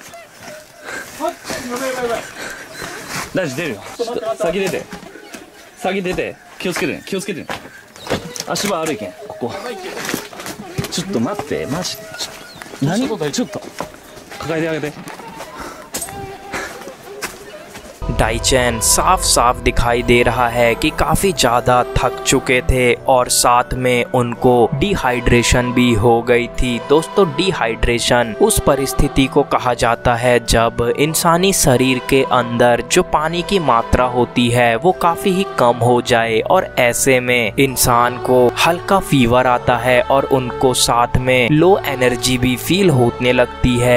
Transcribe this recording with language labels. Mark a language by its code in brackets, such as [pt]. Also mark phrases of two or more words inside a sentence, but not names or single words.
[ja] やばいやばいやばい。大地出るよ。ちょっと先出て、先出て、気をつけてね、気をつけてね。足場悪いけん、ここ。ちょっと待って、マジ。何？ちょっと抱えてあげて。 [hi] डाइचेन साफ साफ दिखाई दे रहा है कि काफ़ी ज़्यादा थक चुके थे और साथ में उनको डिहाइड्रेशन भी हो गई थी। दोस्तों, डिहाइड्रेशन उस परिस्थिति को कहा जाता है जब इंसानी शरीर के अंदर जो पानी की मात्रा होती है वो काफ़ी ही कम हो जाए और ऐसे में इंसान को हल्का फीवर आता है और उनको साथ में [en] low energy [hi] भी फील होने लगती है।